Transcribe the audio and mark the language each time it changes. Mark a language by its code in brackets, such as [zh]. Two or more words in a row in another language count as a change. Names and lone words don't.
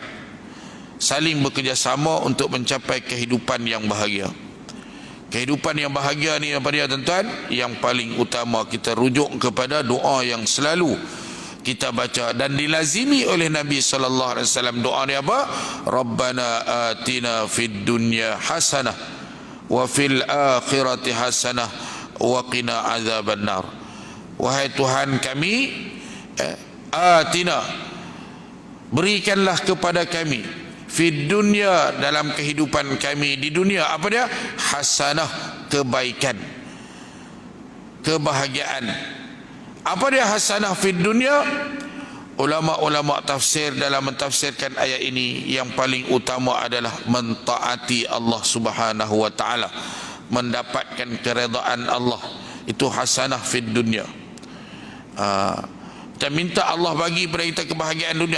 [ms] Saling bekerjasama untuk mencapai kehidupan yang bahagia. Kehidupan yang bahagia ni apa dia tuan-tuan? Yang paling utama kita rujuk kepada doa yang selalu kita baca dan dilazimi oleh Nabi [ar] صلى الله عليه وسلم. [ms] Doa ni apa? [ar] ربنا آتنا في الدنيا حسنة وفي الآخرة حسنة وقنا عذاب النار. [ms] Wahai Tuhan kami, atina, berikanlah kepada kami, [ar] في الدنيا, [ms] dalam kehidupan kami di dunia, apa dia? Hasanah, kebaikan, kebahagiaan. Apa dia [ar] حسنة في الدنيا? [ms] Ulama-ulama tafsir dalam mentafsirkan ayat ini, yang paling utama adalah mentaati Allah [ar] سبحانه وتعالى, [ms] mendapatkan keredaan Allah. Itu [ar] حسنة في الدنيا. [ms] Kita minta Allah bagi pada kita kebahagiaan dunia.